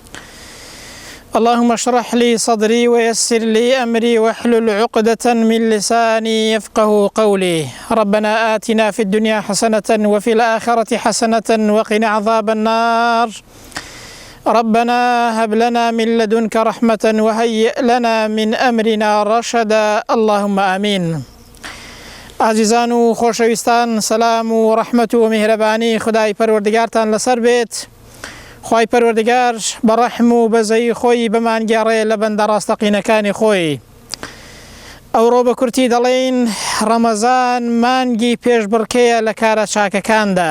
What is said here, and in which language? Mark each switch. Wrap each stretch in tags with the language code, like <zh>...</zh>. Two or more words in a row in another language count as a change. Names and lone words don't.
<ar>اللهم اشرح لي صدري ويسر لي أمري واحلل عقدة من لساني يفقه قولي. ربنا آتنا في الدنيا حسنة وفي الآخرة حسنة وقنا عذاب النار. ربنا هب لنا من لدنك رحمة وهيئ لنا من أمرنا رشدا. اللهم آمين.</ar> <ckb>عزیزان و خۆشەویستان، سلام و ڕەحمەت و میهرەبانی خدای پەروەردگارتان لەسەر بێت. خوای پەروەردگار بە ڕەحم و بەزەی خۆی بمانگێڕێ لە بەندە ڕاستەقینەکانی خۆی. ئەوڕۆ بە کورتی دەڵێن ڕەمەزان مانگی پێشبڕکێیە لە کارە چاکەکاندا.</ckb>